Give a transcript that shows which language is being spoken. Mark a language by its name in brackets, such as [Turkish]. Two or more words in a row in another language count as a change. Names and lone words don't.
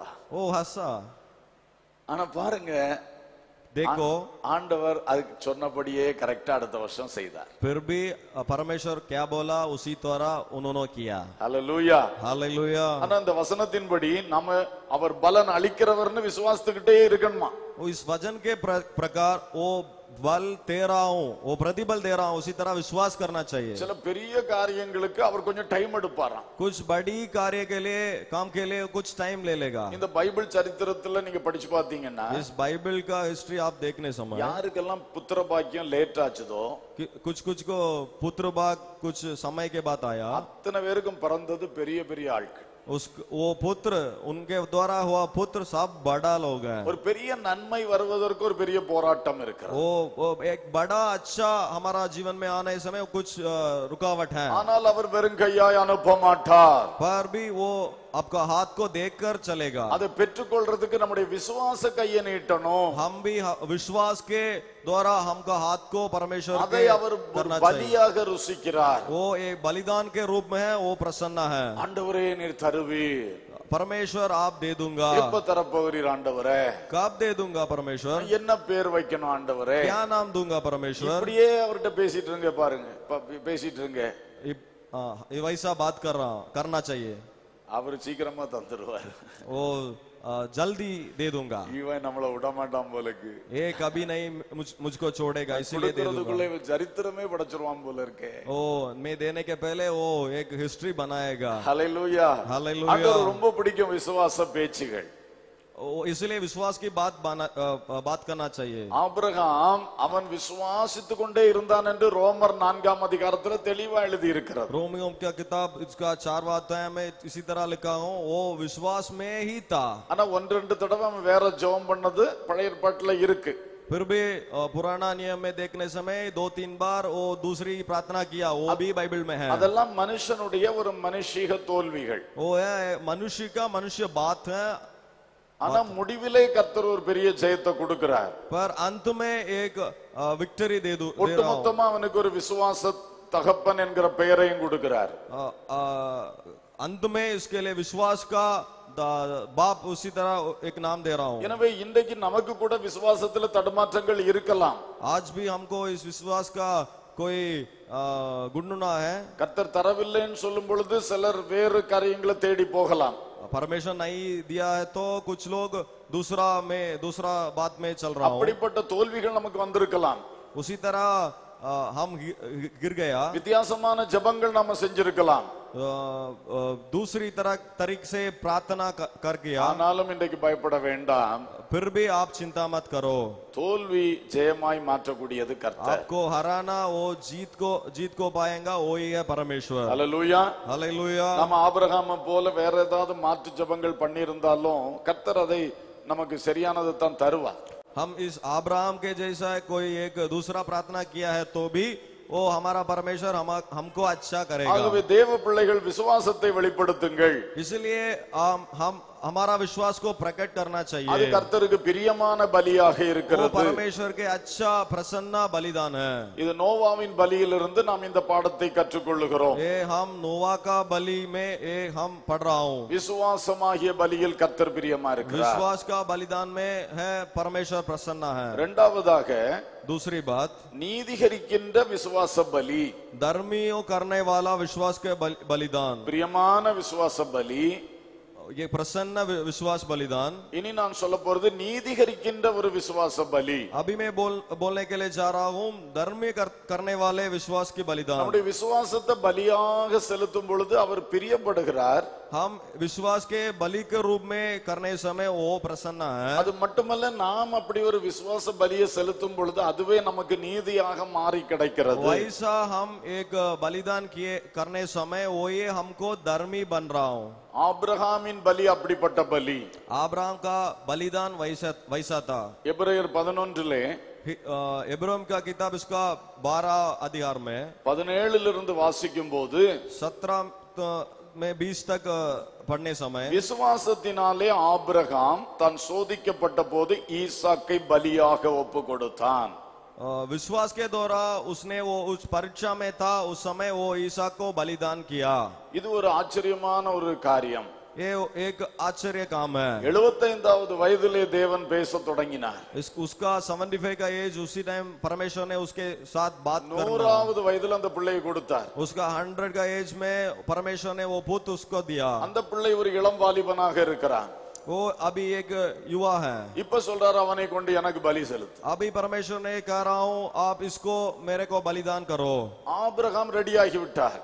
[Hindi] वो हंसा। [Tamil] ஆனா பாருங்க, [Hindi] देखो [Tamil] ஆண்டவர் அதுக்கு சொன்னபடியே கரெக்டா அடுத்த வருஷம் செய்தார். [Hindi] फिर भी परमेश्वर क्या बोला उसी तरह उन्होंने किया। [Tamil] ஹல்லேலூயா. [Hindi] हालेलुया। [Tamil] ஆனா இந்த வசனத்தின்படி நம்ம அவர் பலன் அளிக்கிறவர்னு விசுவாசித்துக்கிட்டே இருக்கணுமா? [Hindi] इस वचन के प्रकार वो बल दे रहा हूँ, वो प्रतिबल दे रहा हूँ, उसी तरह विश्वास करना चाहिए। [Tamil] சில பெரிய காரியங்களுக்கு அவர் கொஞ்சம் டைம் எடுப்பாராம். [Hindi] कुछ बड़ी कार्य के लिए, काम के लिए कुछ टाइम ले लेगा। [Tamil] இந்த பைபிள் சரித்திரத்துல நீங்க படிச்சு பாத்தீங்கன்னா, [Hindi] इस बाइबल का हिस्ट्री आप देखने समय [Tamil] யாருக்கெல்லாம் புத்திர பாக்கியம் லேட் ஆச்சுதோ, [Hindi] कुछ को पुत्र भाग कुछ समय के बाद आया, [Tamil] அத்தனை பேருக்கும் பிறந்தது பெரிய பெரிய ஆட்கள். [Hindi] वो पुत्र, उनके द्वारा हुआ पुत्र सब बड़ा लोग हैं। [Tamil] ஒரு பெரிய நன்மை வருவதற்கு ஒரு பெரிய போராட்டம் இருக்கிறது. [Hindi] वो एक बड़ा अच्छा हमारा जीवन में आने समय कुछ रुकावट है, [Tamil] ஆனால் அவர் வெறும் கையாய் அனுப்ப மாட்டார். [Hindi] पर भी वो आपका हाथ को देखकर चलेगा। [Tamil] அதை பெற்றுக்கொள்றதுக்கு நம்முடைய விசுவாச கையை நீட்டணும். [Hindi] हम भी विश्वास के द्वारा हमका हाथ को परमेश्वर [Tamil] அதை [Hindi] के [Tamil] அவர் [Hindi] करना चाहिए। [Tamil] பலியாக ருசிக்கிறார். [Hindi] वो एक बलिदान के रूप में है, वो प्रसन्न है। [Tamil] ஆண்டவரே நீர் தருவீர். [Hindi] परमेश्वर आप दे दूंगा। [Tamil] எப்ப தரப்போகிறீர் ஆண்டவரே? [Hindi] कब दे दूंगा परमेश्वर? [Tamil] என்ன பேர் வைக்கணும் ஆண்டவரே? [Hindi] क्या नाम दूंगा परमेश्वर? [Tamil] இப்படியே அவர்கிட்ட பேசிட்டு இருங்க, பாருங்க பேசிட்டு இருங்க. [Hindi] ये वैसा बात करना चाहिए। [Tamil] அவர் சீக்கிரமா தந்துருவார். [Hindi] वो जल्दी दे दूंगा। [Tamil] இவன் நம்மள விட மாட்டான் போலக்கு. [Hindi] ये कभी नहीं मुझको छोड़ेगा, इसीलिए दे दूंगा। [Tamil] சரித்திரமே படைச்சிருவான் போல இருக்கே. [Hindi] ओ मैं देने के पहले वो एक हिस्ट्री बनाएगा। [Tamil] ஹல்லேலூயா. [Hindi] हालेलुया। [Tamil] ஆண்டவர் ரொம்ப பிடிக்கும் விசுவாச பேச்சுகள். [Hindi] इसलिए विश्वास की बात करना चाहिए। [Tamil] ஆபிரகாம் அவன் விசுவாசித்துக் கொண்டே இருந்தான் என்று ரோமர் 4ஆம் அதிகாரத்துல தெளிவா எழுதி இருக்கிறது. [Hindi] रोमियो का किताब इसका 4वां अध्याय में इसी तरह लिखा हूँ, वो विश्वास में ही था। [Tamil] ஆனா ஒன்று ரெண்டு தடவை அவன் வேற ஜெபம் பண்ணது பழைய ஏற்பாட்டுல இருக்கு. [Hindi] फिर भी पुराना नियम में देखने समय 2-3 बार वो दूसरी प्रार्थना किया, वो भी बाइबल में है। [Tamil] அதெல்லாம் மனுஷனுடைய ஒரு மனுஷீக தோல்விகள். [Hindi] वो है मनुष्य का मनुष्य बात है। [Tamil] ஆனா முடிவிலே கர்த்தர் ஒரு பெரிய ஜெயத்தை கொடுக்கிறார். [Hindi] पर अंत में एक विक्ट्री दे रहा हूं। [Tamil] ஒட்டுமொத்தமா அவனுக்கு ஒரு விசுவாச தகப்பன் என்கிற பெயரையும் கொடுக்கிறார். [Hindi] अंत में इसके लिए विश्वास का बाप उसी तरह एक नाम दे रहा हूं। [Tamil] எனவே இன்றைக்கு நமக்கு கூட விசுவாசத்துல தடுமாற்றங்கள் இருக்கலாம். [Hindi] आज भी हमको इस विश्वास का कोई गुणना है। [Tamil] கர்த்தர் தரவில்லைன்னு சொல்லும் பொழுது சிலர் வேறு காரியங்களை தேடி போகலாம். [Hindi] परमेश्वर नहीं दिया है तो कुछ लोग दूसरा बात में चल रहा हूं। [Tamil] அப்படிப்பட்ட தோல்விகள் நமக்கு வந்திருக்கலாம். [Hindi] उसी तरह हम गिर गया। [Tamil] வித்தியாசமான ஜெபங்கள் நாம செஞ்சிருக்கலாம். [Hindi] दूसरी तरीके से प्रार्थना कर किया। [Tamil] ஆனாலும் இன்றைக்கு பயப்பட வேண்டாம். [Hindi] फिर भी आप चिंता मत करो। [Tamil] தோல்வி ஜெயமாய் மாற்றக்கூடியது கர்த்தர். [Hindi] आपको हराना वो जीत को पाएगा, वो ही है परमेश्वर। [Tamil] ஹல்லேலூயா. [Hindi] हालेलुया। [Tamil] நம்ம ஆபிரகாமை போல வேற ஏதாவது மாற்று ஜெபங்கள் பண்ணி இருந்தாலும் கர்த்தர் அதை நமக்கு சரியானதை தான் தருவார். [Hindi] हम इस अब्राहम के जैसा कोई एक दूसरा प्रार्थना किया है तो भी वो हमारा परमेश्वर हमको अच्छा करेगा। [Tamil] ஆகவே தேவ பிள்ளைகள் விசுவாசத்தை வெளிப்படுத்துங்கள். [Hindi] इसलिए हम हमारा विश्वास को प्रकट करना [Tamil] அது [Hindi] चाहिए। [Tamil] கர்த்தருக்கு பிரியமான பலியாக [Hindi] वो [Tamil] இருக்கிறது. [Hindi] परमेश्वर के अच्छा प्रसन्न बलिदान है। [Tamil] இது நோவாவின் பலியிலிருந்து நாம் இந்த பாடத்தை கற்றுக்கொள்ளுகிறோம். [Hindi] ये हम नोवा का बलि में ये हम पढ़ रहा हूँ। [Tamil] விசுவாசமாகிய பலியில் கர்த்தர் பிரியமா இருக்கிறார். [Hindi] विश्वास का बलिदान में है परमेश्वर प्रसन्न है। [Tamil] இரண்டாவதாக [Hindi] दूसरी बात, [Tamil] நீதிகரிக்கின்ற விசுவாச பலி, [Hindi] धर्मियों करने वाला विश्वास के बलिदान, [Tamil] பிரியமான விசுவாச பலி. [Hindi] ये प्रसन्न विश्वास बलिदान। [Tamil] இனி நான் சொல்ல போறது நீதிகரிக்கின்ற ஒரு விசுவாச பலி. [Hindi] अभी मैं बोलने के लिए जा रहा हूँ धर्मी करने वाले विश्वास की बलिदान। [Tamil] நம்முடைய விசுவாசத்தை பலியாக செலுத்தும் பொழுது அவர் பிரியப்படுகிறார். [Hindi] हम विश्वास के बलि के रूप में करने समय वो प्रसन्न है। [Tamil] அது மட்டுமல்ல, நாம் அப்படி ஒரு விசுவாச பலியை செலுத்தும் பொழுது அதுவே நமக்கு நீதியாக மாறி கிடைக்கிறது. [Hindi] वैसा हम एक बलिदान किए करने समय वो ये हमको धर्मी बन रहा हूँ। [Tamil] ஆபிரகாமின் பலி அப்படிப்பட்ட பலி. [Hindi] अब्राहम का बलिदान वैसा था। [Tamil] எபிரேயர் 11 [Hindi] इब्राहिम का किताब इसका 12 अध्याय में [Tamil] 17 வாசிக்கும் போது [Hindi] 17 में 20 तक पढ़ने समय, [Tamil] விசுவாசத்தினாலே ஆபிரகாம் தான் சோதிக்கப்பட்ட போது ஈசாக்கை பலியாக ஒப்பு கொடுத்தான். [Hindi] विश्वास के द्वारा उसने वो उस परीक्षा में था, उस समय वो ईसा को बलिदान किया। [Tamil] இது ஒரு ஆச்சரியமான ஒரு காரியம். [Hindi] ये एक आश्चर्य काम है। [Tamil] 75வது வயதிலே தேவன் பேச தொடங்கினார். [Hindi] उसका 75 का एज, उसी टाइम परमेश्वर ने उसके साथ बात करना। [Tamil] 100வது வயதில் அந்த பிள்ளையை கொடுத்தார். [Hindi] उसका 100 का एज में परमेश्वर ने वो पुत्र उसको दिया। [Tamil] அந்த பிள்ளை ஒரு இளம் வாலிபனாக இருக்கிறான். [Hindi] वो अभी एक युवा है। [Tamil] இப்ப சொல்றாரு, அவனை கொண்டு எனக்கு பலி செலுத்து. [Hindi] अभी परमेश्वर ने कह रहा हूँ आप इसको मेरे को बलिदान करो। [Tamil] ஆபிரகாம் ரெடியாகி விட்டார்.